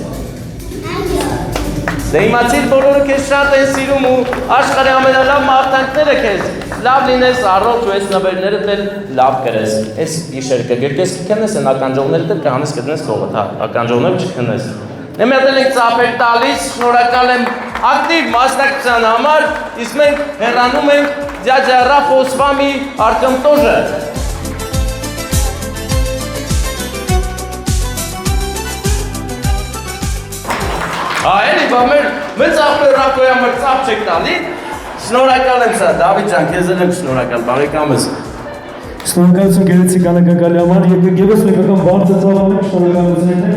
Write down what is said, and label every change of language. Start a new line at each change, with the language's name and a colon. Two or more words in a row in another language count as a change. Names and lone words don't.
Armenian: դե իմացիր բոլորը քեզ շատ են սիրում ու աշխարհի ամենալավ մարդանքները քեզ լավ լինես, առողջ ու այս նվերներդ էլ լավ կրես։ Այս իշեր կգրկես կքնես, են ականջողներդ էլ կհանես կդնես կողդ, հա, ականջողները չքնես։ Եմ յատել ենք ծապեր տալիս, շնորհակալ եմ ակտիվ մասնակցության համար, իսկ մենք հեռանում ենք ձյաձյա Ռաֆո
Russian: с вами, Артем тоже։
Armenian: Էլի բա մեր ծապեր Ռաֆոյի համար ծապ չեք տալի։ Շնորհակալ եմ սա, Դավիթ ջան, քեզ էլ եմ շնորհակալ, բարեկամս։ Շնորհակալություն գեղեցիկ անակնկալի համար եւ եւս մեկական բարձր ծավալի շնորհակալություն